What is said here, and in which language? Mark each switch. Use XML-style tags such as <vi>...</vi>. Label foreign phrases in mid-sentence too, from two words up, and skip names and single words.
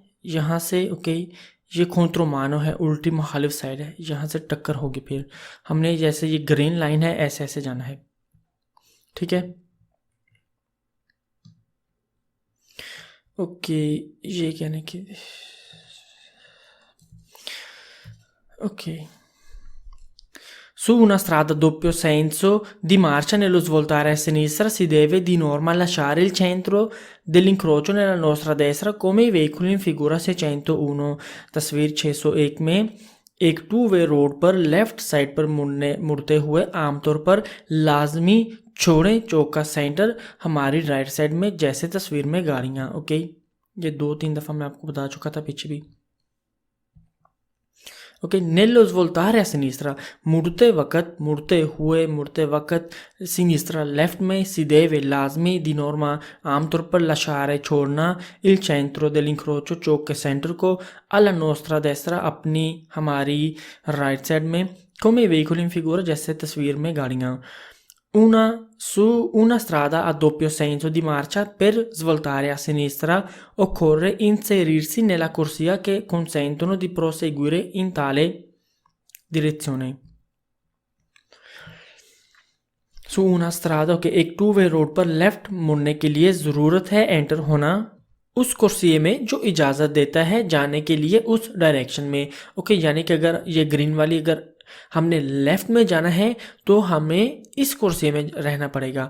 <hi>यहाँ से ये कॉन्ट्रोमानो है, उल्टी मुखालिफ साइड है, यहाँ से टक्कर होगी। फिर हमने जैसे ये ग्रीन लाइन है ऐसे ऐसे जाना है, ठीक है। ये कहने की</hi> <it>Su una strada a doppio senso di marcia nello svoltare a sinistra si deve di norma lasciare il centro dell'incrocio nella nostra destra come i veicoli in figura 601।</it> <hi>तस्वीर 601 में एक टू वे रोड पर लेफ्ट साइड पर मुड़ते हुए आमतौर पर लाजमी छोड़ें चौक का सेंटर हमारी राइट साइड में, जैसे तस्वीर में गाड़ियाँ। ये 2-3 दफ़ा मैं आपको बता चुका था पीछे भी।</hi> <it>nello svoltare a sinistra,</it> <hi>मुड़ते वक्त सिनिस्ट्रा लेफ्ट में,</hi> <it>si deve लाजमी di norma</it> <hi>आमतौर पर</hi> <it>lasciare छोड़ना, il centro dell'incrocio</it> <hi>चौक के सेंटर को,</hi> <it>alla nostra destra</it> <hi>हमारी राइट साइड में,</hi> <it>come i veicoli in figura</it> <hi>जैसे तस्वीर में गाड़ियाँ।</hi> <it>Su una strada a doppio senso di marcia per svoltare a sinistra occorre inserirsi nella corsia che consentono di proseguire in tale direzione। Su una strada</it> <hi>एक टू वे रोड पर लेफ्ट मुड़ने के लिए ज़रूरत है एंटर होना उस कुर्सी में जो इजाज़त देता है जाने के लिए उस डायरेक्शन में। यानी कि अगर ये ग्रीन वाली, अगर हमने लेफ़्ट में जाना है तो हमें इस कुर्सी में रहना पड़ेगा।</hi>